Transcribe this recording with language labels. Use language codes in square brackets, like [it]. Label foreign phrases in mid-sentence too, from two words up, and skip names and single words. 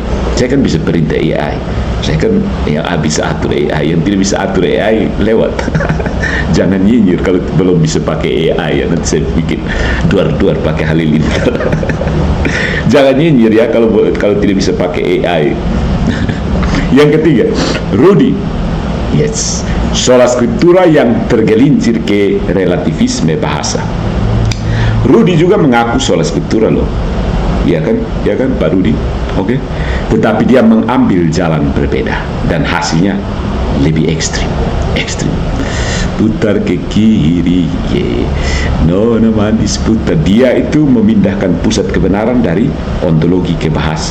[id] Saya kan bisa perintah AI. Saya kan yang bisa atur AI, yang tidak bisa atur AI lewat. Jangan nyinyir kalau belum bisa pakai AI ya, nanti saya bikin duar pakai Halilintar. Jangan nyinyir ya kalau tidak bisa pakai AI. Yang ketiga, Rudy. Yes, [la] sola scriptura [id] yang tergelincir ke relativisme bahasa. Rudy juga mengaku [la] sola scriptura [id] loh. Ya kan Pak Rudy? Oke. Tetapi dia mengambil jalan berbeda dan hasilnya lebih ekstrim. Putar ke kiri, nona manis putar. Dia itu memindahkan pusat kebenaran dari ontologi ke bahasa.